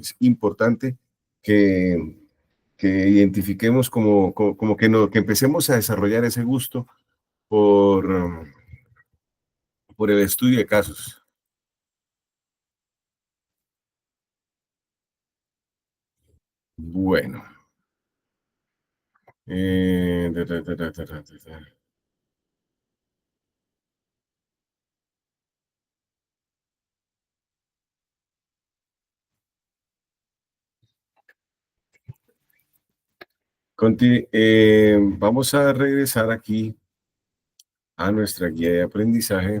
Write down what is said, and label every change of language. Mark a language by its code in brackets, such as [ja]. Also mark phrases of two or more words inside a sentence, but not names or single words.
[es] Es importante que, que identifiquemos como que, no, que empecemos a desarrollar ese gusto por el estudio de casos. Bueno. Eh, da, da, da, da, da, da, da. Vamos a regresar aquí a nuestra guía de aprendizaje.